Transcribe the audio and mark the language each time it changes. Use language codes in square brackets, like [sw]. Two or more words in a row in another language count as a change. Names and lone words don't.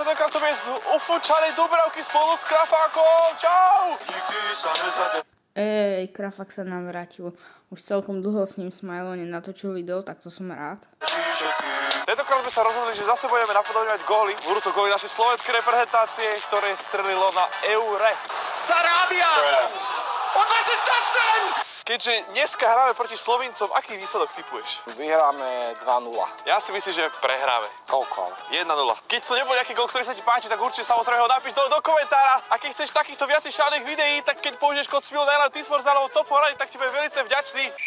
[sk] Tentokrát to bude z ufúčanej Dubravky spolu s Krafákom. Čau! Krafak sa nám vrátil. Už celkom dlho s ním Smajlo nenatočil video, tak to som rád. Tentokrát sme sa rozhodli, že zase budeme napodobňovať góly. Budú to góly našej slovenskej reprezentácie, ktoré strelilo na Eure. [de] Sarabia! Und was ist das denn? [sk] Keďže dneska hráme proti Slovincom, aký výsledok tipuješ? Vyhráme 2-0. Ja si myslím, že prehráme. Koľko? 1-0. Keď to nebude nejaký gól, ktorý sa ti páči, tak určite samozrejme ho napíš do komentára. A keď chceš takýchto viacej šialených videí, tak keď použiješ kód SMIL T-Sports alebo Top 4, tak ti budem veľmi vďačný.